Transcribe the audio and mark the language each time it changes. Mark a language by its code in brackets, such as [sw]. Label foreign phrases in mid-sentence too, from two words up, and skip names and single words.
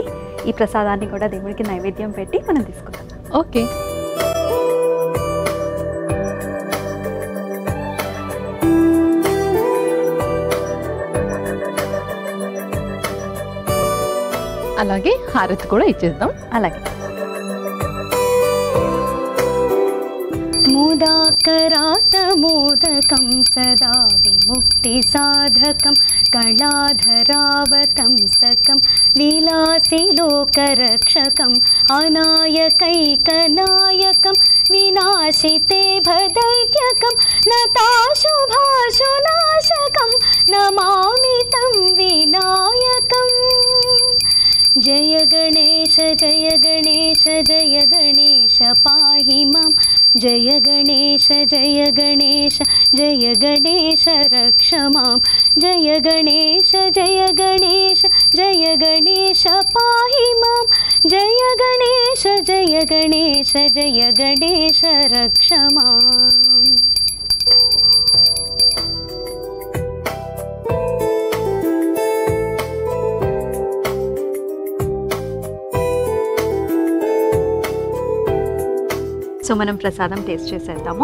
[te] ఈ ప్రసాదాన్ని కూడా దేవుడికి నైవేద్యం పెట్టి మనం తీసుకుందాం. ఓకే, అలాగే హారతి కూడా ఇచ్చేద్దాం. అలాగే [sa] मोदाकरातमोदकं सदा विमुक्तिसाधकं कलाधरावतंसकं विलासिलोकरक्षकम् अनायकैकनायकं विनाशिते भदैत्यकं नताशुभाशुनाशकं नमामि तं विनायकम्। जय गणेश जय गणेश जय गणेश पाहि मां। जय गणेश जय गणेश जय गणेश रक्ष मां। జయ గణేశ జయ గణేశ జయ గణేశ పాహి మాం జయ గణేశ జయ గణేశ జయ గణేశ రక్ష మాం. [te] సో మనం ప్రసాదం టేస్ట్ చేసేద్దాము.